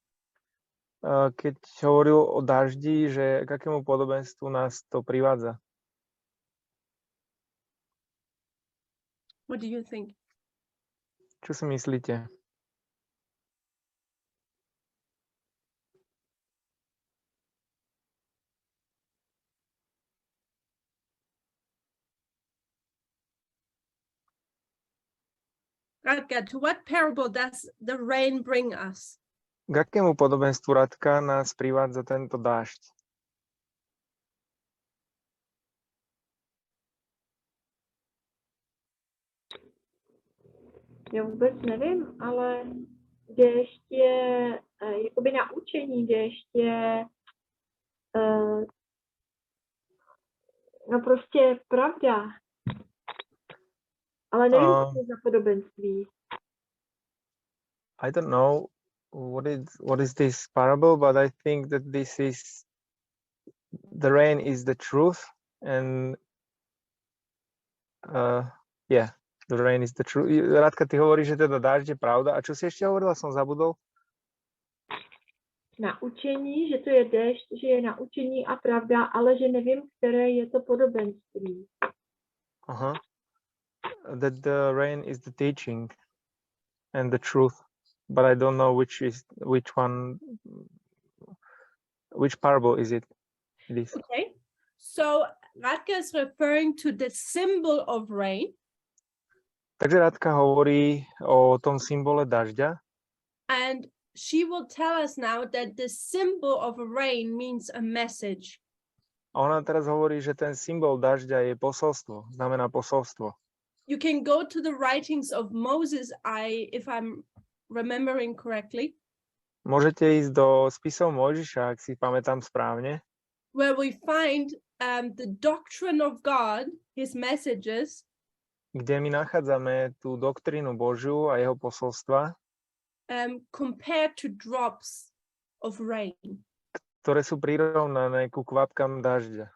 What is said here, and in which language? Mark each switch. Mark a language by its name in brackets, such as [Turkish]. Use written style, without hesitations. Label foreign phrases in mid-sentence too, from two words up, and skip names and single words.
[Slovak] Keď hovoril o daždi, že k akému podobenstvu nás to privádza. [English] What do you think? [Slovak] Čo si myslíte? [English] Radka, to what parable does the rain bring us? [Slovak] K akému podobenstvu, Radka, nás privádza tento dážď? [Czech] Já vůbec nevím, ale kde ještě jakoby na učení, kde ještě no prostě pravda. Ale nevím, co je za podobenství. [English] I don't know what is this parable, but I think that this is the rain is the truth, and yeah, the rain is the truth. [Slovak] Radka, ty hovoríš, že teda dážď je pravda. A čo si ešte hovorila? Som zabudol. [Czech] Na učení, že to je déšť, že je na učení a pravda, ale že nevím, které je to podobenství. Aha. [English] That the rain is the teaching and the truth, but I don't know which parable is it. Okay, so Radka is referring to the symbol of rain. [Slovak] Takže Radka hovorí o tom symbole dažďa. [English] And she will tell us now that the symbol of rain means a message. [Slovak] A ona teraz hovorí, že ten symbol dažďa je posolstvo, znamená posolstvo. [English] You can go to the writings of Moses, if I'm remembering correctly. [Slovak] Môžete ísť do spisov Mojžiša, ak si pamätám správne. [English] Where we find the doctrine of God, his messages. [Slovak] Kde my nachádzame tú doktrínu Božiu a jeho posolstva. [English] Compared to drops of rain. [Slovak] Ktoré sú prirovnané ku kvapkám dažďa.